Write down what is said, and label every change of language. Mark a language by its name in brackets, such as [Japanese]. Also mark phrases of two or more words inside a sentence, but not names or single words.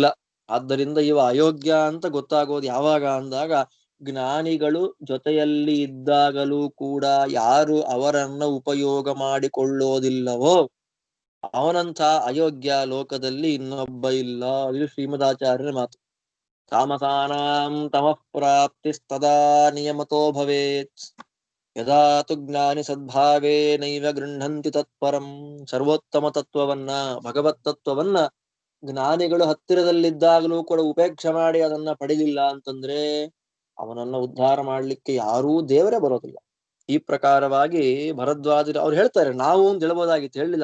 [Kannada] ಆದ್ದರಿಂದ ಇವ ಅಯೋಗ್ಯ ಅಂತ ಗೊತ್ತಾಗೋದು ಯಾವಾಗ ಅಂದಾಗ, ಜ್ಞಾನಿಗಳು ಜೊತೆಯಲ್ಲಿ ಇದ್ದಾಗಲೂ ಕೂಡ ಯಾರು ಅವರನ್ನ ಉಪಯೋಗ ಮಾಡಿಕೊಳ್ಳೋದಿಲ್ಲವೋ ಅವನಂಥ ಅಯೋಗ್ಯ ಲೋಕದಲ್ಲಿ ಇನ್ನೊಬ್ಬ ಇಲ್ಲ. ಇದು ಶ್ರೀಮದಾಚಾರ್ಯರ ಮಾತು. [Sanskrit] ತಾಮಸಾನಾಂ ತಮಃ ಪ್ರಾಪ್ತಿಸ್ತದಾ ನಿಯಮತೋ ಭವೇತ್ ಯದಾ ತು ಜ್ಞಾನಿ ಸದ್ಭಾವೇ ನೈವ ಗೃಹಂತಿ ತತ್ಪರಂ. [Kannada] ಸರ್ವೋತ್ತಮ ತತ್ವವನ್ನ, ಭಗವತ್ ತತ್ವವನ್ನ ಜ್ಞಾನಿಗಳು ಹತ್ತಿರದಲ್ಲಿದ್ದಾಗಲೂ ಕೂಡ ಉಪೇಕ್ಷೆ ಮಾಡಿ ಅದನ್ನ ಪಡಿಲಿಲ್ಲ ಅಂತಂದ್ರೆ ಅವನನ್ನ ಉದ್ಧಾರ ಮಾಡ್ಲಿಕ್ಕೆ ಯಾರೂ ದೇವರೇ ಬರೋದಿಲ್ಲ. ಈ ಪ್ರಕಾರವಾಗಿ ಭರದ್ವಾಜರು ಅವ್ರು ಹೇಳ್ತಾರೆ, ನಾವು ಅಂತ ಹೇಳ್ಬೋದಾಗಿತ್ತು, ಹೇಳಲಿಲ್ಲ.